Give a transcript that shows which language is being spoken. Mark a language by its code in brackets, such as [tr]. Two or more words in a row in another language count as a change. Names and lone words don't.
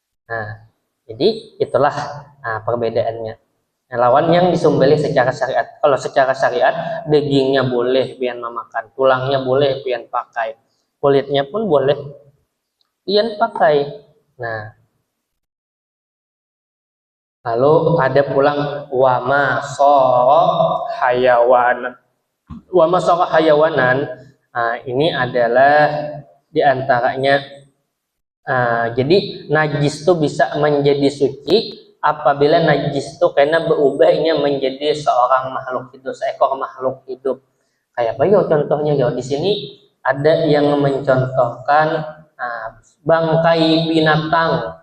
[id] Jadi itulah perbedaannya. [bjn] Nah, lawan yang disembelih secara syariat. Kalau secara syariat, dagingnya boleh pian memakan, tulangnya boleh pian pakai, kulitnya pun boleh pian pakai. Nah, lalu ada pulang [ar] وما صار حيوان. وما صار حيوانا. [id] Nah, ini adalah diantaranya. Jadi najis itu bisa menjadi suci apabila najis itu karena berubahnya menjadi seorang makhluk hidup, seekor makhluk hidup. Kayak apa ya contohnya ya? Di sini ada yang mencontohkan bangkai binatang.